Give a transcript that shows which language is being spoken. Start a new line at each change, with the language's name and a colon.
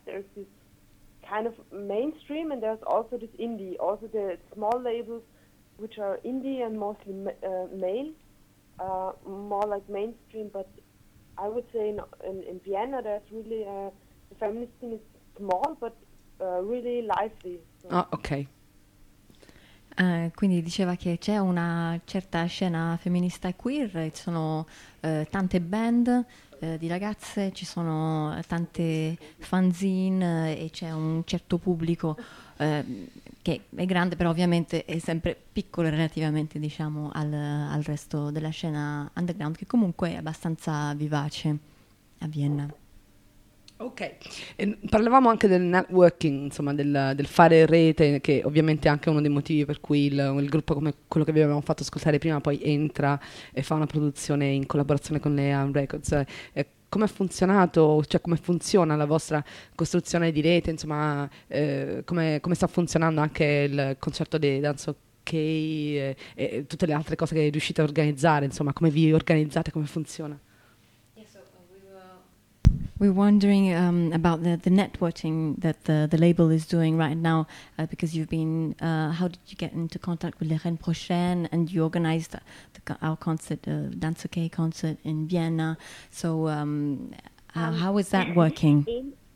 English: There's this kind of mainstream, and there's also this indie, also the small labels, which are indie and mostly male, more like mainstream. But I would say in Vienna, there's really the feminist scene is small, but really lively. So. Oh, okay.
Italian: Quindi diceva che c'è una certa scena femminista queer, ci sono tante band di ragazze, ci sono tante fanzine e c'è un certo pubblico che è grande, però ovviamente è sempre piccolo relativamente, diciamo, al resto della scena underground, che comunque è abbastanza vivace a Vienna. Ok, e parlavamo anche del networking, insomma, del fare rete, che ovviamente è anche uno dei motivi per cui il gruppo come quello che vi avevamo fatto ascoltare prima poi entra e fa una produzione in collaborazione con le Arm Records. Come ha funzionato, cioè come funziona la vostra costruzione di rete, insomma, come sta funzionando anche il concerto di Dance OK e tutte le altre cose che riuscite a organizzare, insomma, come vi organizzate, come funziona?
English: We're wondering about the networking that the label is doing right now, because you've been, how did you get into contact with Les Reines Prochaines, and you organized our concert, Dance OK concert in Vienna. So how is that working?